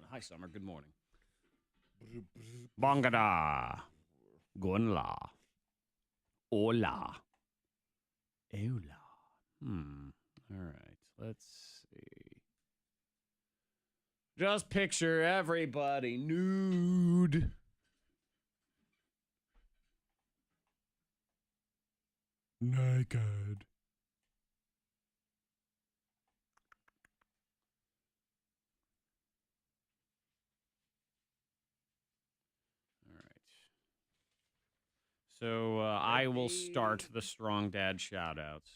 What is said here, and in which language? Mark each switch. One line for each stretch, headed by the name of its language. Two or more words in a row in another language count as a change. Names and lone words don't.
English: Hi, Summer. Good morning. Bongada. Gunla. Hola. Hola. All right. Let's see. Just picture everybody nude. Naked. So I will start the Strong Dad shout-outs.